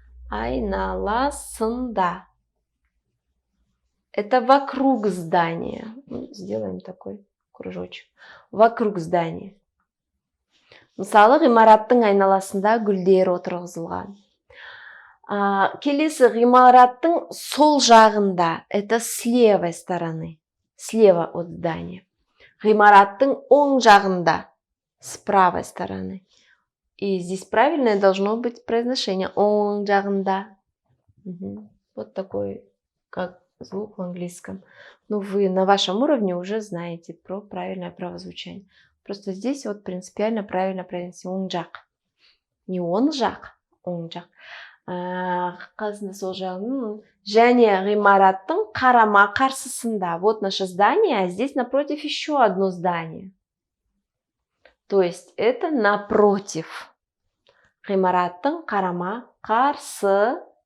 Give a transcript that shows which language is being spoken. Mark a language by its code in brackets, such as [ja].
[kk] Айналасында. [ru] Это вокруг здания. Сделаем такой кружочек. Вокруг здания. [kk] Мысалы, ғимараттың айналасында гүлдер отырғызылған. Келесі, ғимараттың сол жағында, [ru] это с левой стороны, слева от здания. [kk] Ғимараттың оң жағында, [ru] с правой стороны. И здесь правильное должно быть произношение. [kk] Оң жағында. [ru] Вот такой, как звук в английском. Ну, вы на вашем уровне уже знаете про правильное правозвучание. Просто здесь вот принципиально правильно произнести [kk] оң жақ. Не он жақ, оң жақ. Қасында сол жағын. Және ғимараттың қарама қарсысында. [ru] Вот наше здание, а здесь напротив еще одно здание. То есть это напротив. [kk] Ғимараттың қарама қарсысында.